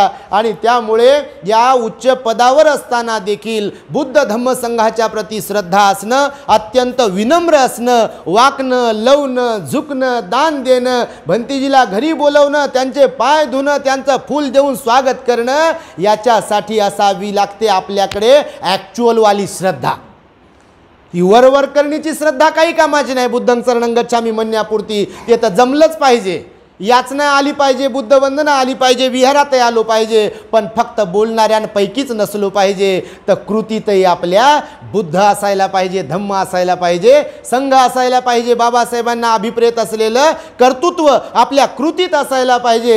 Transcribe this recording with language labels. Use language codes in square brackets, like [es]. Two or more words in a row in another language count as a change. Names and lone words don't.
[mr] आणि त्यामुळे या उच्च पदावर असताना देखील बुद्ध धम्म संघाच्या प्रती श्रद्धा असणं, अत्यंत विनम्र असणं, वाकणं, लवणं, झुकणं, दान देणं, भंतीजीला घरी बोलवणं, त्यांचे पाय धुणं, त्यांचं फूल देऊन स्वागत करणं, याच्यासाठी असावी लागते आपल्याकडे ॲक्च्युअलवाली श्रद्धा. ही वरवर करण्याची श्रद्धा काही कामाची नाही. [pi] बुद्धं शरणं गच्छामी [mr] म्हणण्यापुरती ते तर जमलंच पाहिजे. याचना आली पाहिजे, बुद्धवंदना आली पाहिजे, विहारात आलो पाहिजे, पण फक्त बोलणाऱ्यांपैकीच नसलो पाहिजे. तर कृतीतही आपल्या बुद्ध असायला पाहिजे, धम्म असायला पाहिजे, संघ असायला पाहिजे. बाबासाहेबांना अभिप्रेत असलेलं कर्तृत्व आपल्या कृतीत असायला पाहिजे.